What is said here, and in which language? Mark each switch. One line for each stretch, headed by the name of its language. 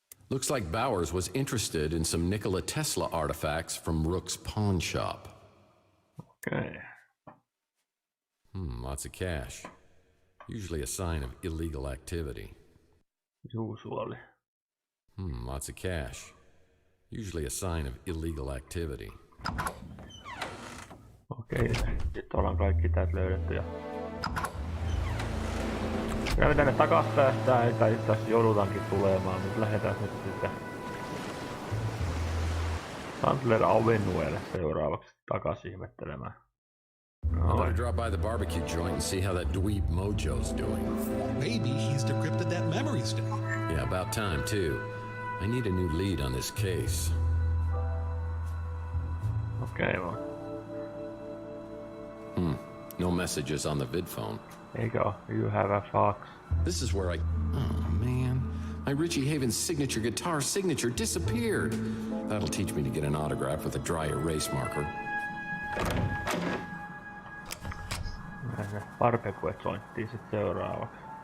English: Looks like Bowers was interested in some Nikola Tesla artifacts from Rook's pawn shop. Okay. Lots of cash. Usually a sign of illegal activity. Usually. Lots of cash. Usually a sign of illegal activity.
Finnish: Okei, nyt ollaan kaikki täältä löydetty ja... Kyllä me tänne takas päästään, tai itse asiassa joudutaankin tulemaan, mutta lähdetään nyt sitten... Sandler Avenuelle seuraavaksi takas ihmettelemään.
English: I better drop by the barbecue joint and see how that dweeb Mojo's doing. Maybe he's decrypted that memory stick. Yeah, about time, too. I need a new lead on this case.
Finnish: Okei, vaan.
English: No messages on the vid phone.
Finnish: Eikö oo?
English: You have a fax. This is where Oh, man. My Richie Havens signature guitar signature disappeared. That'll teach me to get an autograph with a dry erase marker.
Finnish: Barbecue jointtiin sit seuraavaksi.